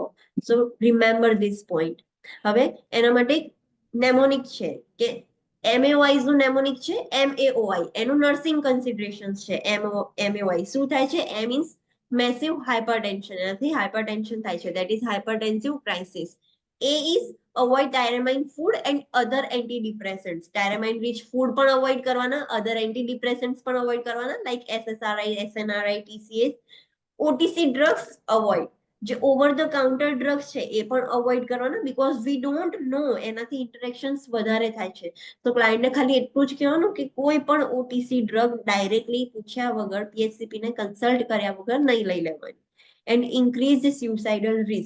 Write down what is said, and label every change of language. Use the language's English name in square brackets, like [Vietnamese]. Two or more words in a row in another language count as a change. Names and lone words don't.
[English] So remember this point. [Gujarati] હવે એના માટે નેમોનિક છે કે MAOIs નું નેમોનિક છે MAOI. એનું [English] nursing considerations [Gujarati] છે. MAOI શું થાય છે? [English] M means massive hypertension. [Gujarati] એનાથી હાઇપરટેન્શન થાય છે, [English] that is hypertensive crisis. A is avoid tyramine food and other antidepressants. Tyramine rich food [Gujarati] પણ અવોઇડ કરવાના, [English] other antidepressants [Gujarati] પણ અવોઇડ કરવાના, [English] like SSRI, SNRI, TCAs. OTC drugs avoid. [Gujarati] જે [English] over the counter drugs [Gujarati] છે એ પણ અવોઇડ કરવાના, [English] because we don't know [Gujarati] એનાથી ઇન્ટરેક્શન્સ વધારે થાય છે. તો ક્લાયન્ટને ખાલી એટલું જ કહેવાનું કે કોઈ પણ [English] OTC drug [Gujarati] ડાયરેક્ટલી પૂછ્યા વગર, PHCP ને કન્સલ્ટ કર્યા વગર નહીં લઈ લેવાની. [English] And increase suicidal risk.